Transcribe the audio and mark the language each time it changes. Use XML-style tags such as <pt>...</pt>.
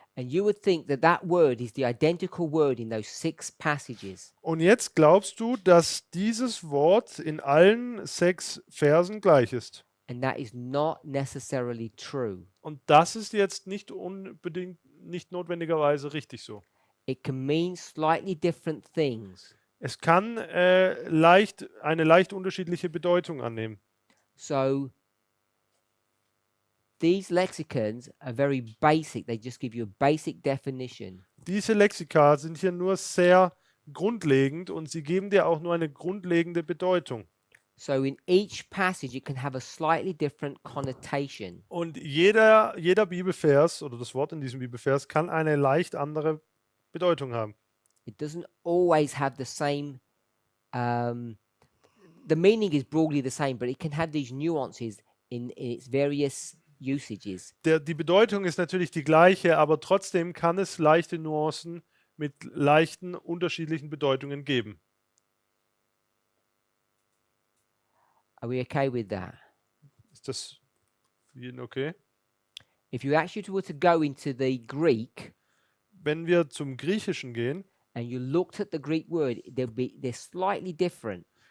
<en>and you would think that that word is the identical word in those 6 passages.</en> <de>und jetzt glaubst du, dass dieses Wort in allen 6 Versen gleich ist.</de> <en>And that is not necessarily true.</en> <de>Und das ist jetzt nicht notwendigerweise richtig so.</de> <en>It can mean slightly different things.</en> <de>Es kann eine leicht unterschiedliche Bedeutung annehmen.</de> <en>So these lexicons are very basic. They just give you a basic definition.</en> <de>Diese Lexika sind hier nur sehr grundlegend und sie geben dir auch nur eine grundlegende Bedeutung.</de> <en>So in each passage, it can have a slightly different connotation.</en> <de>Und jeder Bibelvers oder das Wort in diesem Bibelvers kann eine leicht andere Bedeutung haben.</de> <en>It doesn't always have the same. The meaning is broadly the same, but it can have these nuances in its various usages.</en> <de>Die Bedeutung ist natürlich die gleiche, aber trotzdem kann es leichte Nuancen mit leichten unterschiedlichen Bedeutungen geben.</de> <en>Are we okay with that?</en> <de>Ist das für jeden okay?</de> <en>If you actually were to go into the Greek</en> <de>Wenn wir zum Griechischen gehen</de> <en>and you looked at the Greek word, they're slightly different.</en>